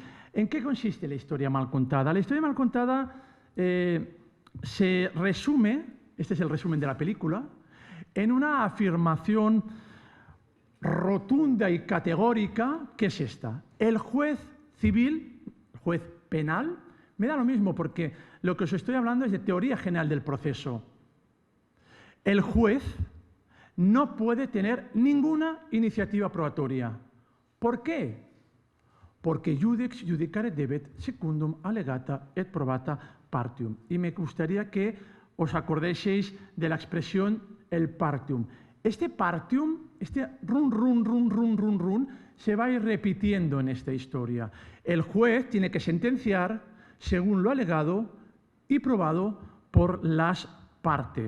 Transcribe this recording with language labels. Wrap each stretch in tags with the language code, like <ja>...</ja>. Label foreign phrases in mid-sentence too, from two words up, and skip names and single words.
<es>¿En qué consiste la historia mal contada? La historia mal contada se resume, este es el resumen de la película, en una afirmación rotunda y categórica, que es esta: el juez civil, el juez penal, me da lo mismo porque lo que os estoy hablando es de teoría general del proceso. El juez no puede tener ninguna iniciativa probatoria. ¿Por qué?</es> <la>Porque iudex judicare debet secundum allegata et probata partium.</la> <es>Y me gustaría que os acordéis de la expresión el partium. Este partium, este run, se va a ir repitiendo en esta historia. El juez tiene que sentenciar según lo alegado y probado por las partes.</es>